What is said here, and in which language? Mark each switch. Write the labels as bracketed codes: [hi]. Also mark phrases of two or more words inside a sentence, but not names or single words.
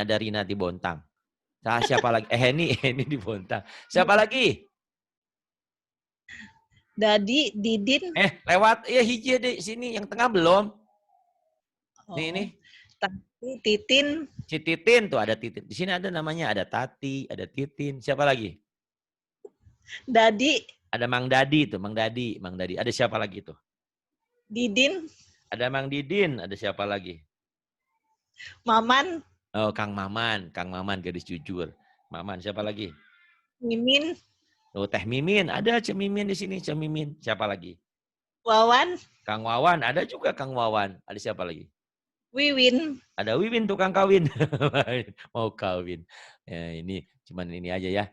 [id] Ada Rina di Bontang. Nah, siapa lagi? Heni di Bontang. Siapa lagi? Dadi, Didin. Lewat. Ya hiji di sini. Yang tengah belum. Nih. Tati, Titin. Si Titin tuh ada Titin. Di sini ada namanya. Ada Tati, ada Titin. Siapa lagi? Dadi. Ada Mang Dadi tuh. Mang Dadi. Ada siapa lagi tuh? Didin. Ada Mang Didin. Ada siapa lagi? Maman. Oh, Kang Maman. Gadis jujur. Maman. Siapa lagi? Mimin. Oh, Teh Mimin. Ada Cem Mimin di sini. Cem Mimin. Siapa lagi? Wawan. Kang Wawan. Ada juga Kang Wawan. Ada siapa lagi? Wiwin. Ada Wiwin tukang kawin. Mau kawin. Ya, ini cuman ini aja ya.